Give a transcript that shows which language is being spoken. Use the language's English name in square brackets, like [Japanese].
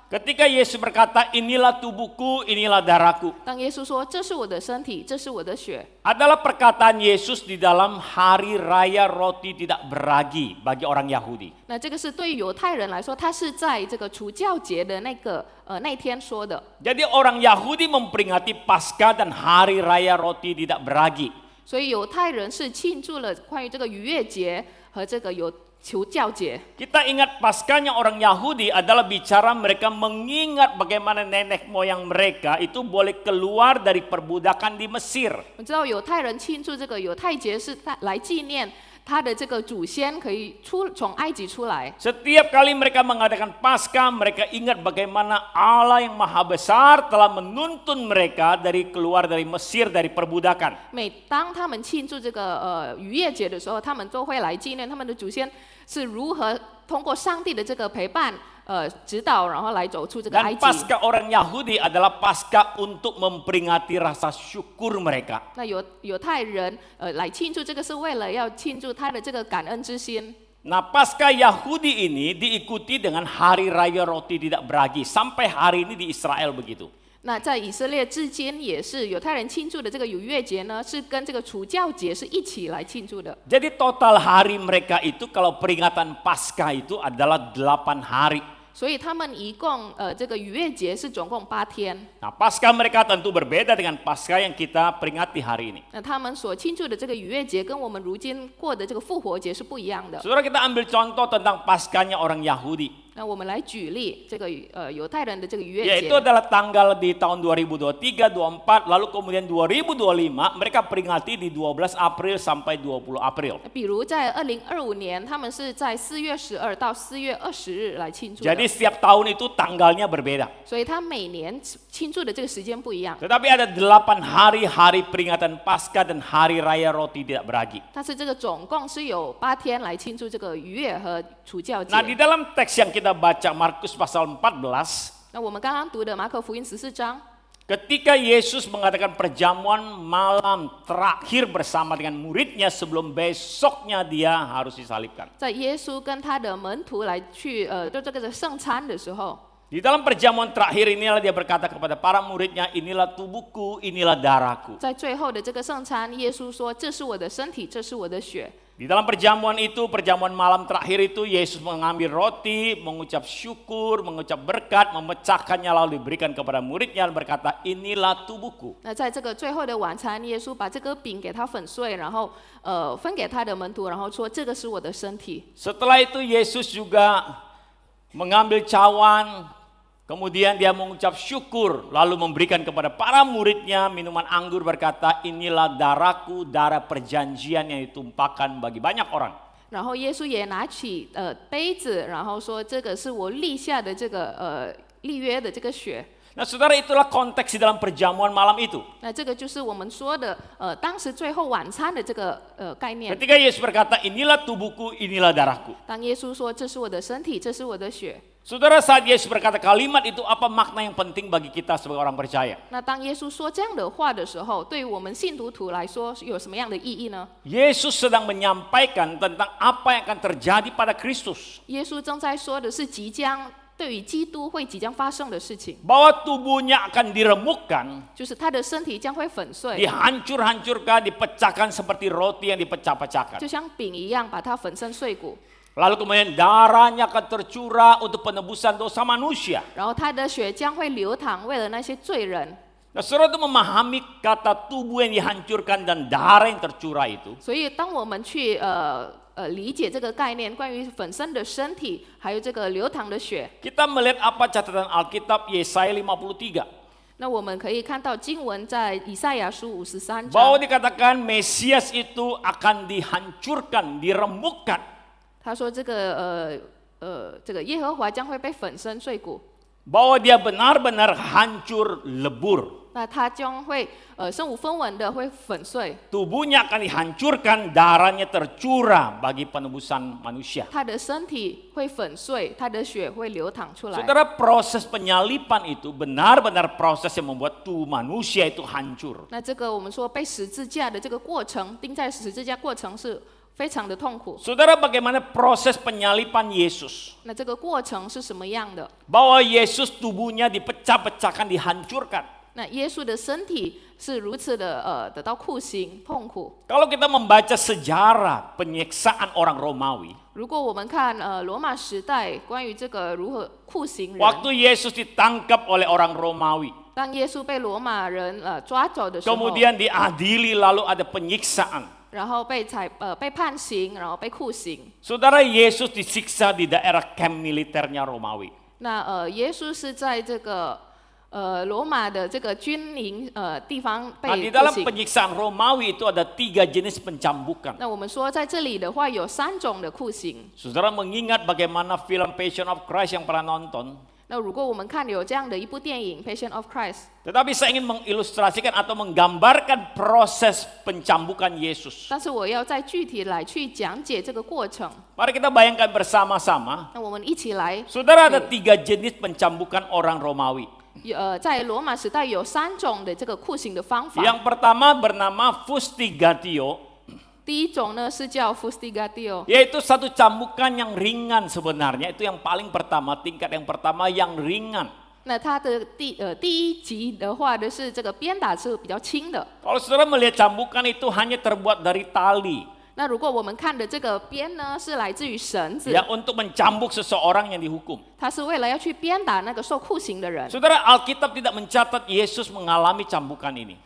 [Indonesian] ketika Yesus berkata, inilah tubuhku, inilah darahku, [Chinese] 当耶稣说：“这是我的身体，这是我的血。” [Indonesian] adalah perkataan Yesus di dalam hari raya roti tidak beragi bagi orang Yahudi. [Chinese] 那这个是对于犹太人来说，他是在这个除酵节的那天说的。 [Indonesian] Jadi orang Yahudi memperingati Paskah dan hari raya roti tidak beragi. [Chinese] 所以犹太人是庆祝了关于这个逾越节和这个除酵节。 [Indonesian] Kita ingat Paskahnya orang Yahudi adalah bicara mereka mengingat bagaimana nenek moyang mereka itu boleh keluar dari perbudakan di Mesir. [Chinese] 我知道犹太人庆祝这个犹太节是来纪念他的这个祖先可以从埃及出来。 [Indonesian] Setiap kali mereka mengadakan Paskah, mereka ingat bagaimana Allah yang maha besar telah menuntun mereka keluar dari Mesir dari perbudakan. [Chinese] 每当他们庆祝这个逾越节的时候，他们都会来纪念他们的祖先是如何通过上帝的这个陪伴。指导，然后来走出这个埃 [Indonesian] Dan [Chinese] 及。 [Indonesian] Paskah orang Yahudi adalah Paskah untuk memperingati rasa syukur mereka. [Chinese] 那犹太人来庆祝这个是为了要庆祝他的这个感恩之心。 [Indonesian] Nah, Paskah Yahudi ini diikuti dengan hari raya roti tidak beragi. Sampai hari ini di Israel begitu. [Chinese] 那在以色列至今也是犹太人庆祝的这个逾越节呢，是跟这个除酵节是一起来庆祝的。 [Indonesian] Jadi total hari mereka itu kalau peringatan Paskah itu adalah 8 hari. [Chinese] 所以他们一共这个逾越节是总共8天。 [Indonesian] Nah, Paskah mereka tentu berbeda dengan Paskah yang kita peringati hari ini. [Chinese] 那他们所庆祝的这个逾越节跟我们如今过的这个复活节是不一样的。 [Indonesian] Saudara, kita ambil contoh tentang Paskahnya orang Yahudi. [Chinese] 那我们来举例这个犹太人的这个逾越节。 [Indonesian] Yaitu adalah tanggal di tahun 2023, 24, lalu kemudian 2025 mereka peringati di 12 April sampai 20 April. [Chinese] 比如在2025年，他们是在4月12到4月20日来庆祝的。 [Indonesian] Jadi setiap tahun itu tanggalnya berbeda. [Chinese] 所以他每年庆祝的这个时间不一样。 [Indonesian] Tetapi ada 8 hari peringatan Paskah dan hari raya roti tidak beragi. [Chinese] 但是这个总共是有8天来庆祝这个逾越和除酵节。 [Indonesian] Nah, di dalam teks yang kita baca Markus pasal 14, [Chinese] 那我们刚刚读的马可福音14章， [Indonesian] ketika Yesus mengadakan perjamuan malam terakhir bersama dengan muridnya sebelum besoknya dia harus disalibkan. [Chinese] 在耶稣跟他的门徒来去做这个圣餐的时候， [Indonesian] Di dalam perjamuan terakhir inilah dia berkata kepada para muridnya, inilah tubuhku, inilah darahku. [Chinese] 在最后的这个圣餐，耶稣说：“这是我的身体，这是我的血。” [Indonesian] Di dalam perjamuan itu, perjamuan malam terakhir itu, Yesus mengambil roti, mengucap syukur, mengucap berkat, memecahkannya lalu diberikan kepada muridnya dan berkata, inilah tubuhku. [Chinese] 那在这个最后的晚餐，耶稣把这个饼给它粉碎，然后分给他的门徒，然后说：“这个是我的身体。” [Indonesian] Setelah itu Yesus juga mengambil cawan, kemudian dia mengucap syukur, lalu memberikan kepada para muridnya minuman anggur berkata, inilah darahku, darah perjanjian yang ditumpahkan bagi banyak orang. [Chinese] 然后耶稣也拿起杯子，然后说：“这个是我立下的这个立约的这个血。” [Indonesian] Nah, saudara, itulah konteks di dalam perjamuan malam itu. [Chinese] 那这个就是我们说的当时最后晚餐的这个概念。 [Indonesian] Ketika Yesus berkata, inilah tubuhku, inilah darahku. [Chinese] 当耶稣说：“这是我的身体，这是我的血。” [Indonesian] Saudara, saat Yesus berkata kalimat itu, apa makna yang penting bagi kita sebagai orang percaya? [Chinese] 那当耶稣说这样的话的时候，对于我们信徒来说有什么样的意义呢？ [Indonesian] Yesus sedang menyampaikan tentang apa yang akan terjadi pada Kristus. [Chinese] 耶稣正在说的是即将对于基督会即将发生的事情， [Indonesian] Bahwa tubuhnya akan diremukkan, [Chinese] 就是他的身体将会粉碎， [Indonesian] dihancur-hancurkan, dipecahkan seperti roti yang dipecah-pecahkan. [Chinese] 就像饼一样，把它粉身碎骨。 [Indonesian] Lalu kemudian darahnya akan tercurah untuk penebusan dosa manusia. [Chinese] 然后他的血将会流淌，为了那些罪人。 [Indonesian] Nah, saudara itu memahami kata tubuh yang dihancurkan dan darah yang tercurah itu. [Chinese] 所以当我们去理解这个概念，关于粉身的身体，还有这个流淌的血， [Indonesian] Kita melihat apa catatan Alkitab Yesaya 53. [Chinese] 那我们可以看到经文在以赛亚书53 [Indonesian] Bahwa [Chinese] 章， [Indonesian] dikatakan Mesias itu akan dihancurkan, diremukkan. [Chinese] 他说这个这个耶和华将会被粉身碎骨， [Indonesian] Bahwa dia benar-benar hancur lebur. [Chinese] 那他将会身无分文的会粉碎， [Indonesian] Tubuhnya akan dihancurkan, darahnya tercurah bagi penebusan manusia. [Chinese] 他的身体会粉碎，他的血会流淌出来。 [Indonesian] Saudara, proses penyalipan itu benar-benar proses yang membuat tubuh manusia itu hancur. [Chinese] 那这个我们说被十字架的这个过程，钉在十字架过程是非常的痛苦。 [Indonesian] Saudara, bagaimana proses penyalipan Yesus? [Chinese] 那这个过程是什么样的？ [Indonesian] Bahwa Yesus tubuhnya dipecah-pecahkan, dihancurkan. [Chinese] 那耶稣的身体是如此的得到酷刑痛苦。 [Indonesian] Kalau kita membaca sejarah penyiksaan orang Romawi, [Chinese] 如果我们看罗马时代关于这个如何酷刑人， [Indonesian] waktu Yesus ditangkap oleh orang Romawi, [Chinese] 当耶稣被罗马人抓走的时候， [Indonesian] kemudian diadili lalu ada penyiksaan. [Chinese] 然后被判刑，然后被酷刑。 [Indonesian] Saudara, Yesus disiksa di daerah camp militernya Romawi. [Chinese] 那耶稣是在这个罗马的这个军营地方 [Indonesian] Nah, [Chinese] 被酷 [Indonesian] dalam [Chinese] 刑。 [Indonesian] penyiksaan Romawi itu ada 3 jenis pencambukan. [Chinese] 那我们说在这里的话有3种的酷刑。 [Indonesian] Saudara mengingat bagaimana film Passion of Christ yang pernah nonton. [Chinese] 那如果我们看有这样的一部电影《Passion of Christ》， [Indonesian] Tetapi saya ingin mengilustrasikan atau menggambarkan proses pencambukan Yesus. [Chinese] 但是我要再具体来去讲解这个过程。 [Indonesian] Mari kita bayangkan bersama-sama. [Chinese] 那我们一起来， [Indonesian] Saudara, ada 3 jenis pencambukan orang Romawi. [Chinese] 在罗马时代有3种的这个酷刑的方法。 [Indonesian] Yang pertama bernama fustigatio, [Chinese] 第一种呢是叫 fustigatio， [Indonesian] yaitu satu cambukan yang ringan sebenarnya. Itu yang paling pertama, tingkat yang pertama yang ringan. [Chinese] 那它的第一级的话的是这个鞭打是比较轻的。 [Indonesian] Kalau saudara melihat cambukan itu hanya terbuat dari tali. [Chinese] 那如果我们看的这个鞭呢，是来自于绳子， [Indonesian] Ya, untuk mencambuk seseorang yang dihukum. [Chinese] 它是为了要去鞭打那个受酷刑的人。 [Indonesian] Saudara, Alkitab tidak mencatat Yesus mengalami cambukan ini.